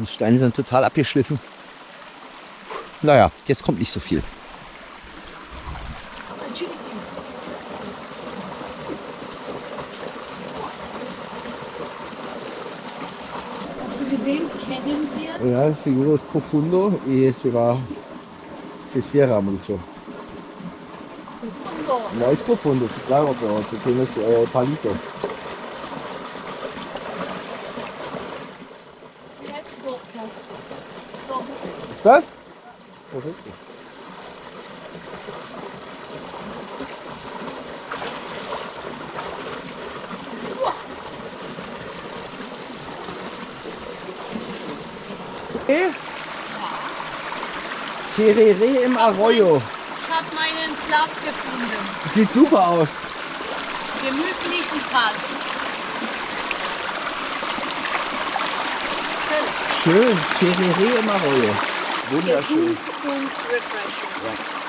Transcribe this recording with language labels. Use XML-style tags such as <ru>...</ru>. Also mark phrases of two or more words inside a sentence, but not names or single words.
<de>Die Steine sind total abgeschliffen. Naja, jetzt kommt nicht so viel. Ja,</de> <es>seguro es profundo y se cierra mucho. No es profundo, sí, claro, pero tú tienes palito. ¿Estás?</es> <de>Perfecto. Tereré im Arroyo. Ich habe meinen Platz gefunden. Sieht super aus. Gemütlich und kalt. Schön, Tereré im Arroyo. Wunderschön. Und refreshing.</de>